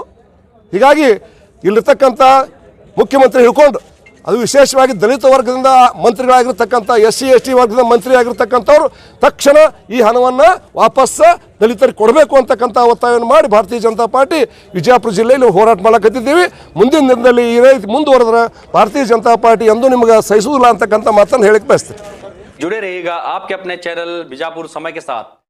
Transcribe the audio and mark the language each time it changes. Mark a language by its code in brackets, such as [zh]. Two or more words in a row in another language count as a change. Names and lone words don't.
[kn] ಹೀಗಾಗಿ ಇಲ್ಲಿರ್ತಕ್ಕಂಥ ಮುಖ್ಯಮಂತ್ರಿ ಹಿಡ್ಕೊಂಡು, ಅದು ವಿಶೇಷವಾಗಿ ದಲಿತ ವರ್ಗದಿಂದ ಮಂತ್ರಿಗಳಾಗಿರ್ತಕ್ಕಂಥ SC ST ವರ್ಗದ ಮಂತ್ರಿ ಆಗಿರ್ತಕ್ಕಂಥವ್ರು ತಕ್ಷಣ ಈ ಹಣವನ್ನು ವಾಪಸ್ ದಲಿತರಿಗೆ ಕೊಡಬೇಕು ಅಂತಕ್ಕಂಥ ಒತ್ತಾಯವನ್ನು ಮಾಡಿ ಭಾರತೀಯ ಜನತಾ ಪಾರ್ಟಿ ವಿಜಯಪುರ ಜಿಲ್ಲೆಯಲ್ಲಿ ಹೋರಾಟ ಮಾಡಕತ್ತಿದ್ದೀವಿ. ಮುಂದಿನ ದಿನದಲ್ಲಿ ಈ ರೀತಿ ಮುಂದುವರೆದ್ರೆ ಭಾರತೀಯ ಜನತಾ ಪಾರ್ಟಿ ಎಂದೂ ನಿಮಗೆ ಸಹಿಸುವುದಿಲ್ಲ ಅಂತಕ್ಕಂಥ ಮಾತನ್ನು ಹೇಳಕ್ಕೆ ಬಯಸ್ತೀನಿ. [hi] जुड़े रहिएगा आपके अपने चैनल बीजापुर समय के साथ।